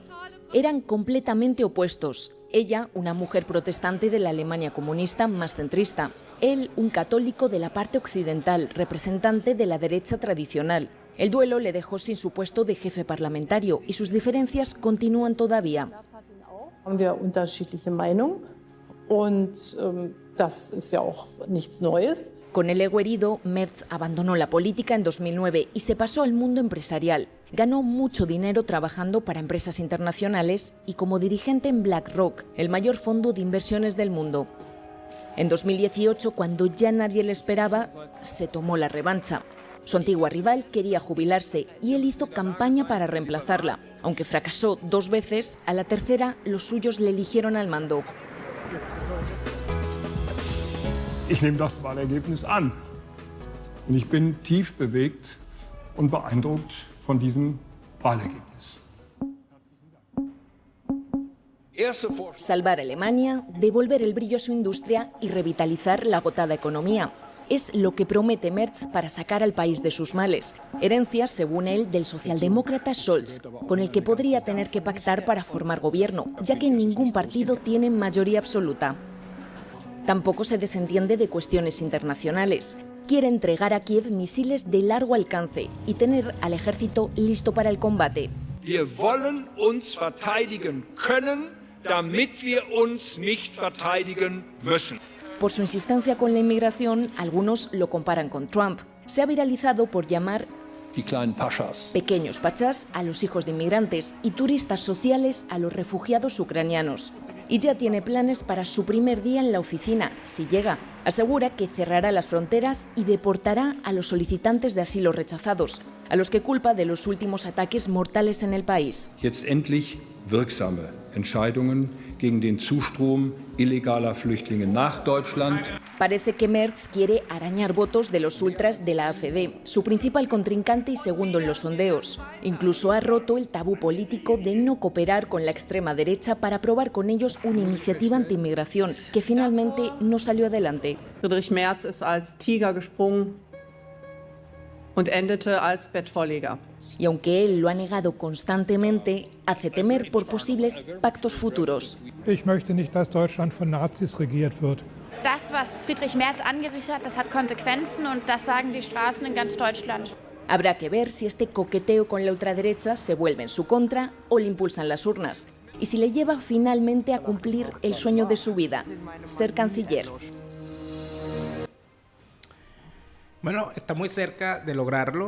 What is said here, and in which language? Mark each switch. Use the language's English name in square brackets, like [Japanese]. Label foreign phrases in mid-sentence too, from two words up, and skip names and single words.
[Spanish] Eran completamente opuestos. Ella, una mujer protestante de la Alemania comunista más centrista. Él, un católico de la parte occidental, representante de la derecha tradicional. El duelo le dejó sin su puesto de jefe parlamentario y sus diferencias continúan todavía. [German] Haben wir unterschiedliche Meinungen und das ist ja auch nichts Neues. [Spanish] Con el ego herido, Merz abandonó la política en 2009 y se pasó al mundo empresarial. Ganó mucho dinero trabajando para empresas internacionales y como dirigente en BlackRock, el mayor fondo de inversiones del mundo. En 2018, cuando ya nadie le esperaba, se tomó la revancha. Su antigua rival quería jubilarse y él hizo campaña para reemplazarla. Aunque fracasó 2 veces, a la tercera los suyos le eligieron al mando. [German] Ich nehme das Wahlergebnis an. Und ich bin tief bewegt und beeindruckt von diesem Wahlergebnis. [Spanish] Salvar a Alemania, devolver el brillo a su industria y revitalizar la agotada economía. Es lo que promete Merz para sacar al país de sus males. Herencia, según él, del socialdemócrata Scholz, con el que podría tener que pactar para formar gobierno, ya que ningún partido tiene mayoría absoluta. Tampoco se desentiende de cuestiones internacionales. Quiere entregar a Kiev misiles de largo alcance y tener al ejército listo para el combate. [German] Wir wollen uns verteidigen können, damit wir uns nicht verteidigen müssen. [Spanish] Por su insistencia con la inmigración, algunos lo comparan con Trump. Se ha viralizado por llamar [German] Die kleinen Paschas. [Spanish] pequeños pachás a los hijos de inmigrantes y turistas sociales a los refugiados ucranianos. Y ya tiene planes para su primer día en la oficina, si llega. Asegura que cerrará las fronteras y deportará a los solicitantes de asilo rechazados, a los que culpa de los últimos ataques mortales en el país. [German] Jetzt endlich wirksame Entscheidungen gegen den Zustrom illegaler Flüchtlinge nach Deutschland. [Spanish] Parece que Merz quiere arañar votos de los ultras de la AfD, su principal contrincante y segundo en los sondeos. Incluso ha roto el tabú político de no cooperar con la extrema derecha para aprobar con ellos una iniciativa anti-inmigración, que finalmente no salió adelante. [German] Friedrich Merz ist als Tiger gesprungen und endete als Bettvorleger. [Spanish] Y aunque él lo ha negado constantemente, hace temer por posibles pactos futuros. [German] Ich möchte nicht, dass Deutschland von Nazis regiert wird. Das, was Friedrich Merz angerichtet hat, das hat Konsequenzen und das sagen die Straßen in ganz Deutschland. [Spanish] Habrá que ver si este coqueteo con la ultraderecha se vuelve en su contra o le impulsan las urnas. Y si le lleva finalmente a cumplir el sueño de su vida, ser canciller. Bueno, está muy cerca de lograrlo.